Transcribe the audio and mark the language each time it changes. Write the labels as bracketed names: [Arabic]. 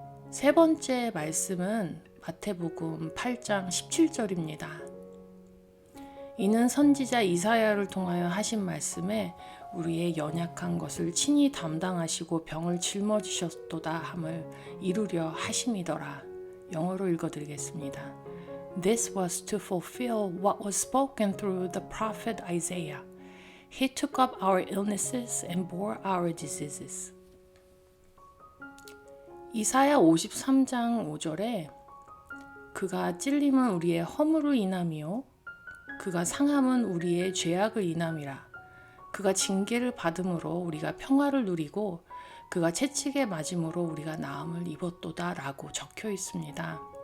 [Korean] 세 번째 말씀은 마태복음 8장 17절입니다. 이는 선지자 이사야를 통하여 하신 말씀에 우리의 연약한 것을 친히 담당하시고 병을 짊어지셨도다 함을 이루려 하심이더라. 영어로 읽어드리겠습니다. [English] This was to fulfill what was spoken through the prophet Isaiah. He took up our illnesses and bore our diseases. [Korean] 이사야 53장 5절에 그가 찔림은 우리의 허물을 인함이요 그가 상함은 우리의 죄악을 인함이라. 그가 징계를 받음으로 우리가 평화를 누리고 그가 채찍에 맞음으로 우리가 나음을 입었도다 라고 적혀 있습니다.